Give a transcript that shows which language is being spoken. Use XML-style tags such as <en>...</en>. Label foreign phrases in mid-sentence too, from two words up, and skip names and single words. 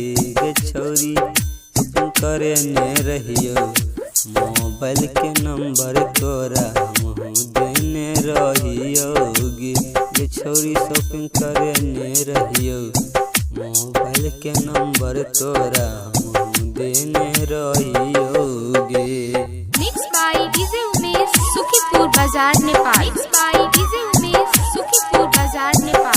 <mai>गे छोरी तुम करे ने रहियो मोबाइल के नंबर तोरा हम देने रहियो गे। गे छोरी शॉपिंग करे ने रहियो मोबाइल के नंबर तोरा हम देने रहियो गे।</mai> <en>Mixed by DJ Umesh, Shukipur Bazaar, Nepal. Mixed by DJ Umesh, Shukipur Bazaar, Nepal.</en>